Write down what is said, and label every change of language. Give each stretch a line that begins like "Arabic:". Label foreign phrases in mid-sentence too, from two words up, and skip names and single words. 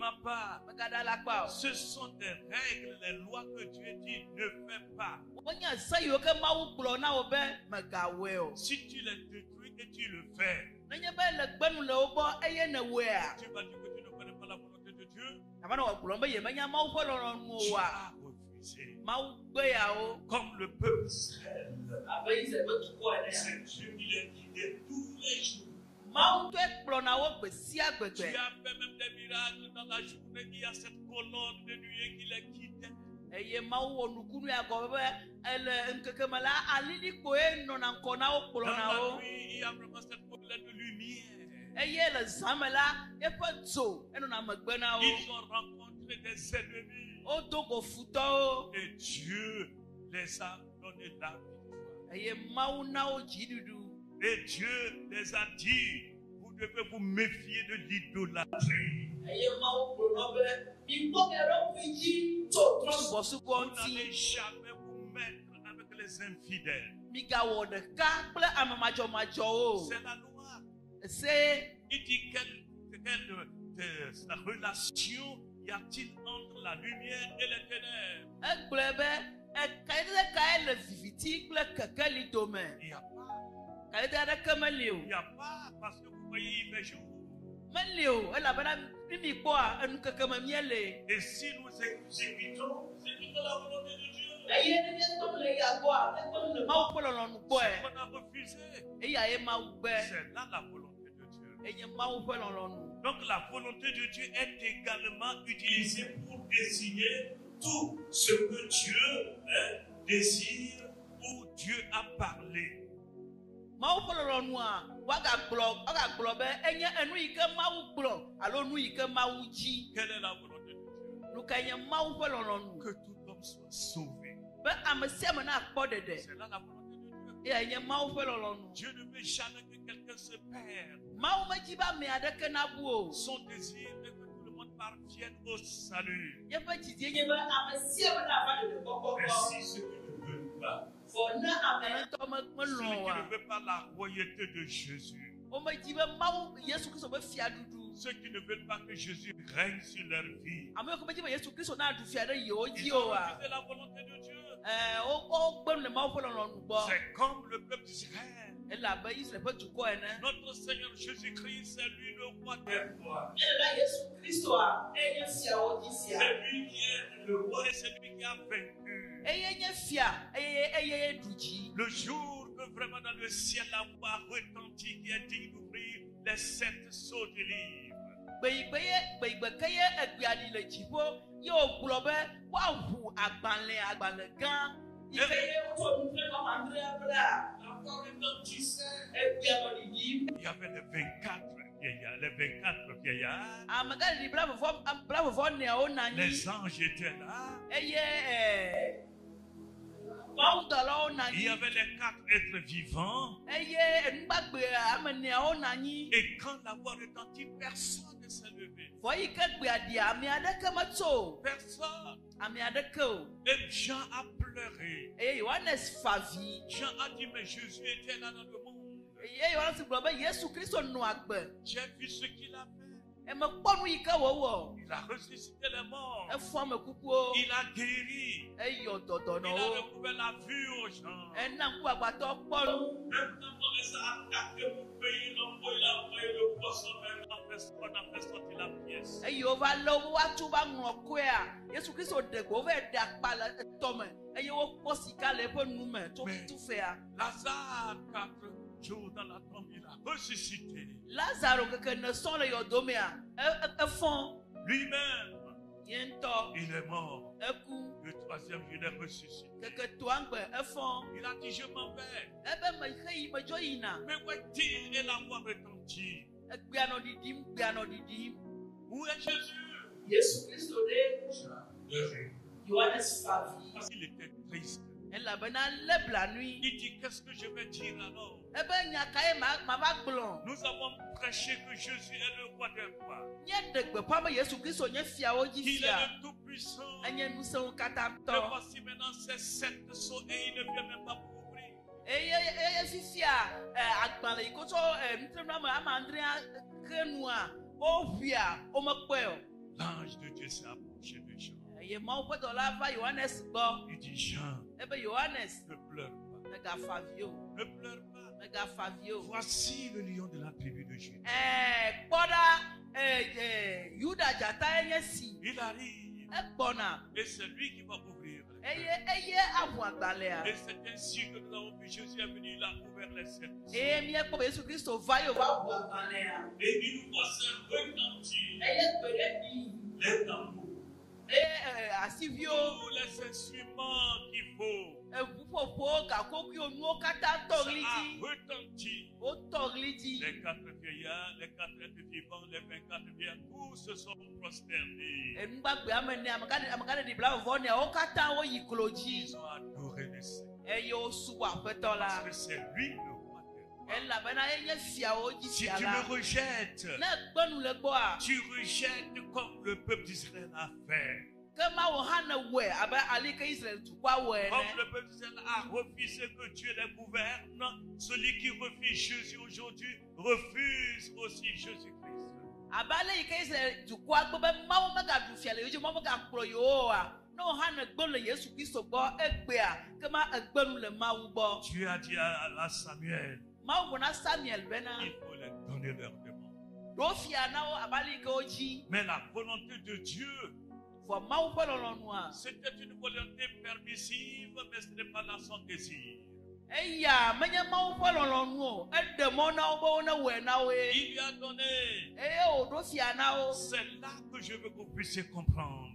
French: ne mens pas.
Ewe: megada le akpa o.
French: Ce sont des règles, les lois que Dieu dit ne fais pas.
Ewe: Wonye se yiwo ke Mawu gblɔ na wo be megawɔe o.
French: Si tu les détruis et tu le fais,
Ewe: Nenye be le gbenu le wo gbɔ eye nèwɔea,
French: tu vas dire que tu ne connais pas la volonté de Dieu.
Ewe: ava ne wɔgblɔm be yemenya Mawu ƒe lɔlɔ̃nu
French: Tu
Ewe: oa,
French: as refusé.
Ewe: Mawu gbe yawo.
French: Comme le peuple Israël,
Ewe: Abe Israel ƒe dukɔ ene.
French: c'est Dieu qui les guidait tous les jours.
Ewe: Mawu tɔe kplɔna wo gbe sia gbe
French: Tu
Ewe: gbe.
French: as fait même des miracles dans la journée. Il y a cette colonne de nuée qui les guidait.
Ewe: Eye Mawu wɔ nukunu ya gɔme be ele ŋkeke me la alilikpoe nɔna ŋkɔ na wo
French: Dans
Ewe: kplɔna
French: la
Ewe: wo.
French: nuit, il y a vraiment cette colonne de lumière.
Ewe: Eye le zã me la eƒe dzo enɔna megbe na wo.
French: Ils ont rencontré des ennemis.
Ewe: Wodo go futɔwo.
French: Et Dieu les a donné la victoire.
Ewe: Eye Mawu na wo dziɖuɖu.
French: Et Dieu les a dit, vous devez vous méfier de l'idolâtrie.
Ewe: Eye Mawu gblɔ be mikpɔ mia ɖokui dzi tso trɔ̃subɔsubɔ
French: Vous
Ewe: ŋuti.
French: n'allez jamais vous mettre avec les infidèles.
Ewe: Migawɔ ɖeka kple ame madzɔmadzɔwo.
French: C'est la loi.
Ewe: Se
French: Il dit quelle relation y a-t-il entre la lumière et les ténèbres?
Ewe: egblɔe be ekaɖe kae le viviti kple kekeli dome.
French: Il n'y a pas.
Ewe: Kaɖe aɖeke meli o.
French: Il n'y a pas parce que vous voyez, il fait jour.
Ewe: Meli o elabena mi kpɔa enukeke me miele.
French: Et si nous évitons la volonté de Dieu,
Ewe: Eye ne mietɔ le ya gbɔa mietɔ le Mawu ƒe lɔlɔ̃nu
French: ce
Ewe: gbɔe.
French: qu'on a refusé,
Ewe: Eya ye Mawu gbe.
French: c'est là la volonté de Dieu.
Ewe: Enye Mawu ƒe lɔlɔ̃nu.
French: Donc la volonté de Dieu est également utilisée pour désigner tout ce que Dieu désire ou Dieu a parlé.
Ewe: Mawu ƒe lɔlɔ̃nua wagagblɔ be enye enu yi ke Mawu gblɔ alo nu yi ke Mawu dzi.
French: Quelle est la volonté de Dieu?
Ewe: Nu ka nye Mawu ƒe lɔlɔ̃nu.
French: Que tout homme soit sauvé.
Ewe: Be ame sia ame nakpɔ ɖeɖe.
French: C'est là la volonté de Dieu.
Ewe: Eya nye Mawu ƒe lɔlɔ̃nu.
French: Dieu ne veut jamais que quelqu'un se perde.
Ewe: Mawu medzi be ame aɖeke nabu o.
French: Son désir est que tout le monde parvienne au salut.
Ewe: Yeƒe didie nye be ame sia ame nava ɖeɖe
French: Mais
Ewe: kpɔkpɔ.
French: si ceux qui ne veulent pas,
Ewe: Vɔ ne ame ŋutɔ
French: celui
Ewe: melɔ̃
French: qui
Ewe: oa,
French: ne veut pas la royauté de Jésus,
Ewe: womedzi be Mawu Yesu Kristo ƒe fiaɖuɖu.
French: ceux qui ne veulent pas que Jésus règne sur leur vie,
Ewe: Ame yiwo medzi be Yesu Kristo naɖu fia ɖe yewo dzi
French: ils ont
Ewe: oa,
French: refusé la volonté de Dieu.
Ewe: wogbe le Mawu ƒe lɔlɔ̃nu gbɔ.
French: C'est comme le peuple d'Israël.
Ewe: Elabe Israel ƒe dukɔ ene.
French: Notre Seigneur Jésus-Christ, c'est lui le roi des rois.
Ewe: Elela Yesu Kristoa enye fiawo dzi sia.
French: C'est lui qui est le roi et c'est lui qui a vaincu.
Ewe: Eye nye fia eye ɖu dzi.
French: Le jour que vraiment dans le ciel la voix retentit qui est digne d'ouvrir les 7 sceaux du livre.
Ewe: Gbeyigbe ke ye egbea ɖi le dziƒo ye wogblɔ be woaʋu agbalẽ gã. Yi ke ye wotsɔ nu kple nɔma andre bla.
French: La voix retentissait.
Ewe: Egbea nɔ ɖiɖim.
French: Il y avait les 24 vieillards, les 24 vieillards.
Ewe: Amegaɖiɖi blavevɔ neawo nɔ anyi.
French: Les anges étaient là.
Ewe: Eye mawudɔlawo nɔ
French: Il y
Ewe: anyi.
French: avait les 4 êtres vivants.
Ewe: Eye enugbagbɛ ame neawo nɔ anyi.
French: Et quand la voix retentit, personne ne s'est levé.
Ewe: Vɔ yi ke gbea ɖi ame aɖeke metso.
French: Personne.
Ewe: Ame aɖeke o.
French: Et Jean a pleuré.
Ewe: Eye Yohanes fa vi.
French: Jean a dit, mais Jésus était là dans le monde.
Ewe: Eye Yohanes gblɔ be Yesu Kristo nɔ agbe.
French: J'ai vu ce qu'il a fait.
Ewe: Emekpɔ nu yi ke wòwɔ.
French: Il a ressuscité les morts.
Ewe: Efɔ ame kukuwo.
French: Il a guéri.
Ewe: Eyɔ
French: Il a
Ewe: dɔdɔnɔwo.
French: retrouvé la vue aux gens.
Ewe: Ena ŋku agbatɔ kpɔ nu.
French: Même quand les a attaqués pour payer l'envoi, il a envoyé le poisson, même on a fait sortir la pièce.
Ewe: Eye wova lé wo woatu va ŋlɔ koea. Yesu Kristo ɖe gbe wova ɖe akpa le etɔme. Eye wokpɔ sika le eƒe nu me tso
French: Mais-
Ewe: tufea.
French: Lazare, 4 jours dans la tombe, il a ressuscité.
Ewe: Lazaro keke ne sɔn le yɔdomea. Efɔ.
French: Lui-même,
Ewe: Ye ŋutɔ.
French: il est mort.
Ewe: Eku.
French: Le 3e jour, il est ressuscité.
Ewe: Keke toa ŋgbe efɔ.
French: Il a dit, je m'en vais.
Ewe: Ebe me xeyi medzo yina.
French: Mais où est-il? Et la voix retentit.
Ewe: Egbea nɔ ɖiɖim, gbea nɔ ɖiɖim.
French: Où est Jésus?
Ewe: Yesu Kristo ɖe Yohanes fa vi.
French: Parce qu'il était triste.
Ewe: elabena lebla nui.
French: Il dit, qu'est-ce que je vais dire alors?
Ewe: Ebe nyakaye ma va gblɔ.
French: Nous avons prêché que Jésus est le roi des rois.
Ewe: Nye de gbeƒã be Yesu Kristo nye fiawo dzi
French: Qu'il est
Ewe: fia.
French: le tout-puissant.
Ewe: Enye ŋusẽwo katã
French: Mais
Ewe: tɔ.
French: voici maintenant ces 7 sceaux et il ne vient même pas pour ouvrir.
Ewe: Eye fifia agbalẽ yi ko tsɔ nutrename amandrea ke nua woʋia womekpɔe o.
French: L'ange de Dieu s'est approché de Jean.
Ewe: Eye Mawu ƒe dɔla va Yohanes gbɔ.
French: Il dit, Jean,
Ewe: Ebe Yohanes
French: ne pleure pas.
Ewe: megafa avi o.
French: Ne pleure pas.
Ewe: Megafa avi o.
French: Voici le lion de la tribu de Juda.
Ewe: Kpɔ ɖa Yuda dzata enye si.
French: Il arrive.
Ewe: Egbɔna.
French: Et c'est lui qui va ouvrir.
Ewe: Eye aʋu agbalẽa.
French: Et c'est ainsi que nous avons vu Jésus est venu, il a ouvert les 7 sceaux.
Ewe: Eye míekpɔ be Yesu Kristo va ye wòva ʋu agbalẽa.
French: Et il nous voit se retentir
Ewe: Eye gbe ɖe bi.
French: les tambours,
Ewe: Eye asiviwo.
French: tous les instruments qu'il faut.
Ewe: Eʋuƒoƒo gakogoewo nuwo katã tɔ
French: Ça
Ewe: ɣli
French: a
Ewe: dzi.
French: retenti.
Ewe: Wotɔ ɣli dzi.
French: Les 4 vieillards, les 4 êtres vivants, les 24 vieillards, tous se sont prosternés.
Ewe: Enugbagbe ame ne amegaɖeɖi blaeve-vɔ-nea wo katã woyi klo dzi.
French: Ils ont adoré le Seigneur.
Ewe: Eye wosubɔ Aƒetɔ
French: Parce
Ewe: la.
French: que c'est lui le roi des rois.
Ewe: Elabena enye fiawo dzi
French: Si
Ewe: fia
French: tu
Ewe: la.
French: le rejettes,
Ewe: Ne gbenu le gbɔa.
French: tu rejettes comme le peuple d'Israël a fait.
Ewe: Ke Mawu hã ne wɔe abe ali ke Israel dukɔa wɔ
French: Comme
Ewe: ene.
French: le peuple d'Israël a refusé que Dieu les gouverne, celui qui refuse Jésus aujourd'hui refuse aussi Jésus-Christ.
Ewe: Abe ale yi ke Israel dukɔa gbe be Mawu megaɖu fia le yewo dzi, Mawu megakplɔ yewo oa. Ne wo hã ne gbe le Yesu Kristo gbɔ egbea, ke ma egbenu le Mawu gbɔ.
French: Dieu a dit à Samuel,
Ewe: Mawu gblɔ na Samuel bena.
French: il faut les donner leur demande.
Ewe: Ɖo fia na wo abe ale yi ke wo dzi.
French: Mais la volonté de Dieu,
Ewe: Vɔ Mawu ƒe lɔlɔ̃nua.
French: c'était une volonté permissive, mais ce n'est pas là son désir.
Ewe: Eya menye Mawu ƒe lɔlɔ̃nu o. Eɖe mɔ na wo be wo ne wɔe na woe.
French: Il lui a donné.
Ewe: Eye wòɖo fia na wo.
French: C'est là que je veux que vous puissiez comprendre.